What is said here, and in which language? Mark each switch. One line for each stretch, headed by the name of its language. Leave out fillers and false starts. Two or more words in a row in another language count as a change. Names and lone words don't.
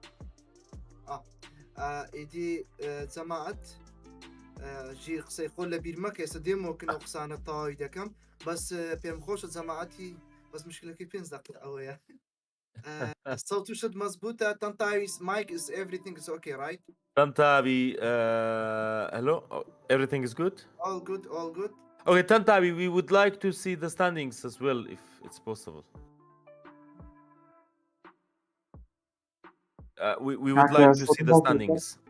Central Kurdish: ئیدی جەماعەت ژیر قسەی خۆ لە بیر مەکە ئێستا دێمەوەکەنەوە قسانە تەواوی دەکەم بەس پێم خۆشە جەماعەتی بەس مشکلەکەی 5 دقیقە ئەوەیە سەوتوشت مەزبوطە تەنتاوی
English: mic is everything is okay right تەنتاوی hello everything is good all good okay تەنتاوی we would like to see the standings as well if it's possible we would like to see the standings